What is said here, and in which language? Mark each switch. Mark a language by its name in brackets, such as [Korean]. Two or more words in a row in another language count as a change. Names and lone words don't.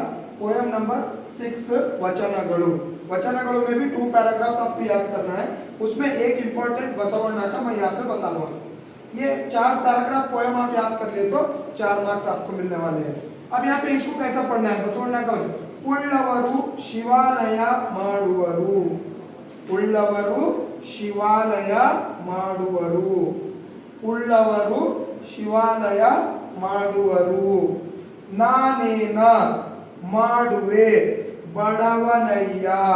[English] poem number [Hindi] 6 वचनगळु. वचनगळु में भी 2 पैराग्राफ्स आपको याद करना है. उसमें एक इंपॉर्टेंट बसवण्ण का मैं यहाँ पे बता रहा हूँ. ये 4 पैराग्राफ पोएम आप याद कर लिए तो 4 मार्क्स आपको मिलने वाले हैं. अब यहाँ पे इसको कैसा पढ़ना है, बसवण्ण का [Kannada] ಉಳ್ಳವರು ಶಿವಾಲಯ ಮಾಡುವರು. ಉಳ್ಳವರು ಶಿವಾಲಯ ಮಾಡುವರು. ಉಳ್ಳವರು ಶಿವಾಲಯ ಮಾಡುವರು. ನಾನೇನ ಮಾಡುವೆ ಬಡವನಯ್ಯ.